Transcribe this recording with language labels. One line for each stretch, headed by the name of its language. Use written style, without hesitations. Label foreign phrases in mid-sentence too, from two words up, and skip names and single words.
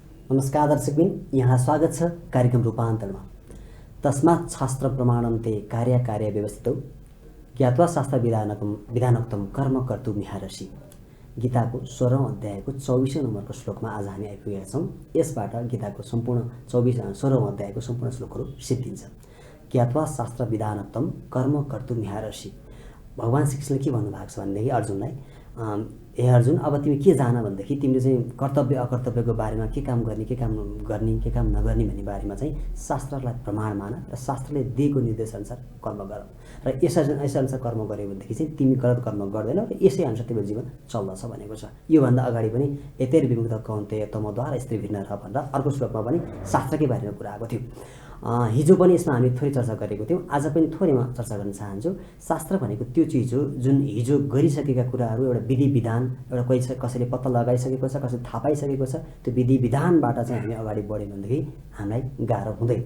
Nepali: नमस्कार दर्शकबिन, यहाँ स्वागत छ कार्यक्रम रूपान्तरमा।
Sanskrit: तस्मात् शास्त्र प्रमाणन्ते कार्य व्यवस्थितौ ज्ञात्वा शास्त्र विधानोक्तं कर्म कर्तुं मिहारसि।
Nepali: गीताको 16औं अध्यायको 24औं नम्बरको श्लोकमा आज हामी आइपुगेका छौँ। यसबाट गीताको सम्पूर्ण 16औं अध्यायको सम्पूर्ण श्लोकहरू सिद्धिन्छ।
Sanskrit: ज्ञात्वा शास्त्र विधानोक्तं कर्म कर्तुं मिहारसि।
Nepali: भगवान श्रीकृष्णले के भन्नुभएको छ भनेदेखि अर्जुनलाई, हे अर्जुन, अब तिमी के जान भनेदेखि तिमीले चाहिँ कर्तव्य अकर्तव्यको बारेमा के काम गर्ने के काम नगर्ने भन्ने बारेमा चाहिँ शास्त्रलाई प्रमाण मान र शास्त्रले दिएको निर्देशअनुसार कर्म गर र यसअनुसार कर्म गर्यो भनेदेखि चाहिँ तिमी गलत कर्म गर्दैनौ र यसै अनुसार तिम्रो जीवन चल्दछ भनेको छ। योभन्दा अगाडि पनि
Sanskrit: यतैर विमुक्त कौन्तेय तमद्वारा स्त्री
Nepali: भिन्न र भनेर अर्को श्लोकमा पनि शास्त्रकै बारेमा कुरा आएको थियो। हिजो पनि यसमा हामी थोरै चर्चा गरेको थियौँ, आज पनि थोरैमा चर्चा गर्न चाहन्छु। शास्त्र भनेको त्यो चिज हो जुन हिजो गरिसकेका कुराहरू एउटा विधि विधान, एउटा कसैले पत्ता लगाइसकेको छ, कसैले थाहा पाइसकेको छ, त्यो विधि विधानबाट चाहिँ हामी अगाडि बढ्यौँ भनेदेखि हामीलाई गाह्रो हुँदैन।